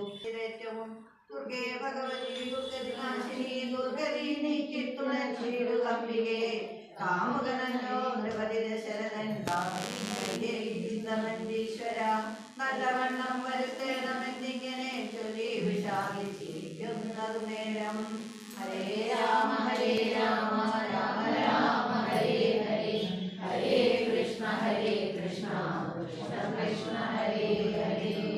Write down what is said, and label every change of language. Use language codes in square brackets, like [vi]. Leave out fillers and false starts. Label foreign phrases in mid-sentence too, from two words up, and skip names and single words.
[ml] ദുർഗേ ഭഗവതി ദുർഗതിനാശിനി ദുർഗതി നീക്കിത്തുണർന്നിടുകമ്പികേ കാമുകനല്ലോ നൃപതി ദശരഥൻ ഈശ്വര നല്ലവണ്ണം വരുത്തേണമെന്നിങ്ങനെ ചൊല്ലി വിഷാദിച്ചിരിക്കുന്നതു നേരം. ഹരേ രാമ രാമ രാമ ഹരേ ഹരേ ഹരേ കൃഷ്ണ കൃഷ്ണ കൃഷ്ണ ഹരേ ഹരേ.